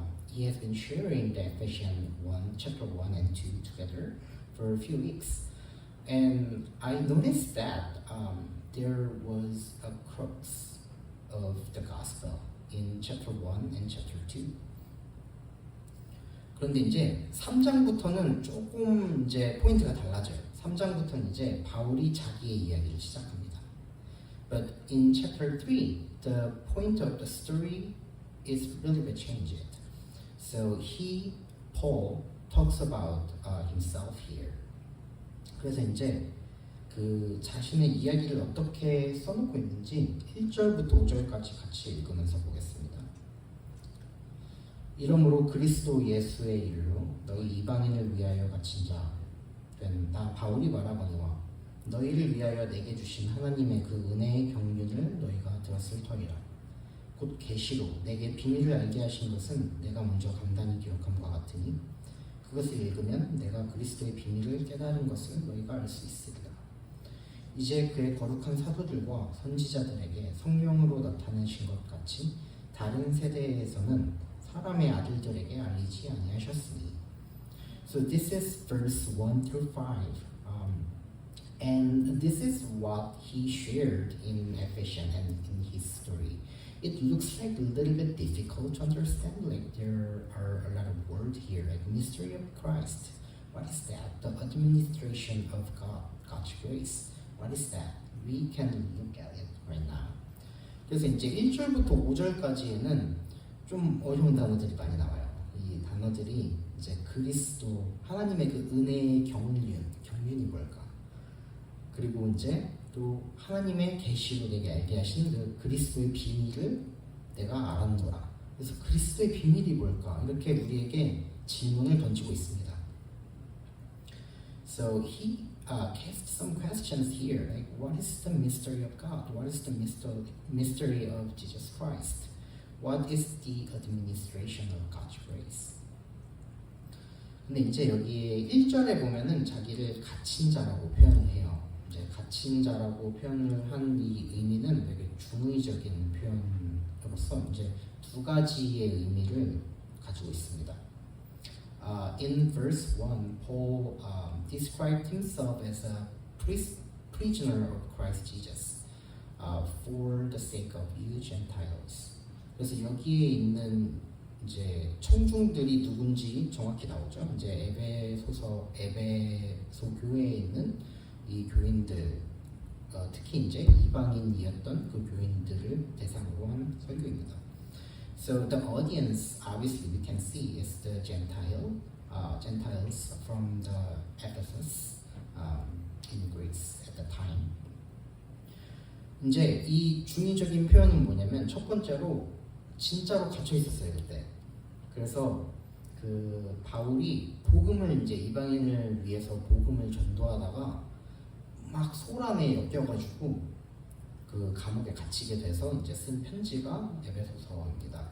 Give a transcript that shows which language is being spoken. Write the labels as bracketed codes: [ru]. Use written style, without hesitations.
[en] He has been sharing the Ephesians 1, chapter 1 and 2 together for a few weeks, and I noticed that there was a crux of the gospel in chapter 1 and chapter 2. [ko] 그런데 이제 3장부터는 조금 이제 포인트가 달라져요. 3장부터는 이제 바울이 자기의 이야기를 시작합니다. [en] But in chapter 3, the point of the story is really bit changed. So Paul talks about himself here. [ko] 그래서 이제 그 자신의 이야기를 어떻게 써놓고 있는지 1절부터 5절까지 같이 읽으면서 보겠습니다. 이러므로 그리스도 예수의 일로 너희 이방인을 위하여 갇힌 자 된 나 바울이 말하거니와 너희를 위하여 내게 주신 하나님의 그 은혜의 경륜을 너희가 들었을 터이라. 곧 계시로 내게 비밀을 알게 하신 것은 내가 먼저 간단히 기록함과 같으니 그것을 읽으면 내가 그리스도의 비밀을 깨달은 것을 너희가 알 수 있으리라. 이제 그의 거룩한 사도들과 선지자들에게 성령으로 나타내신 것 같이 다른 세대에서는 사람의 아들들에게 알리지 아니하셨으니. [en] So this is verse 1 through 5. And this is what he shared in Ephesians and in his story. It looks like a little bit difficult to understand. Like there are a lot of words here, like mystery of Christ. What is that? The administration of God, God's grace. What is that? We can look at it right now. [ko] 그래서 이제 1절부터 5절까지에는 좀 어려운 단어들이 많이 나와요. 이 단어들이 이제 그리스도 하나님의 그 은혜의 경륜이 뭘까? 그리고 이제 또 하나님의 계시로 내게 알게 하신 그 그리스도의 비밀을 내가 알았노라. 그래서 그리스도의 비밀이 뭘까? 이렇게 우리에게 질문을 던지고 있습니다. [en] So he cast some questions here, like what is the mystery of God? What is the mystery of Jesus Christ? What is the administration of God's grace? [ko] 근데 이제 여기에 1절에 보면은 자기를 갇힌 자라고 표현을 해요. 이제 갇힌 자라고 표현을 한 이 의미는 되게 중의적인 표현으로서 이제 두 가지의 의미를 가지고 있습니다. [en] In verse 1, Paul described himself as a prisoner of Christ Jesus for the sake of you Gentiles. [ko] 그래서 여기에 있는 이제 청중들이 누군지 정확히 나오죠. 이제 에베소 교회에 있는 이 교인들, 특히 이제 이방인이었던 그 교인들을 대상으로 한 설교입니다. [en] So the audience, obviously, we can see is the Gentiles from the Ephesus in Greece at the time. [ko] 이제 이 중의적인 표현은 뭐냐면 첫 번째로 진짜로 갇혀 있었어요 그때. 그래서 그 바울이 복음을 이제 이방인을 위해서 복음을 전도하다가 막 소란에 엮여가지고 그 감옥에 갇히게 돼서 이제 쓴 편지가 에베소서입니다.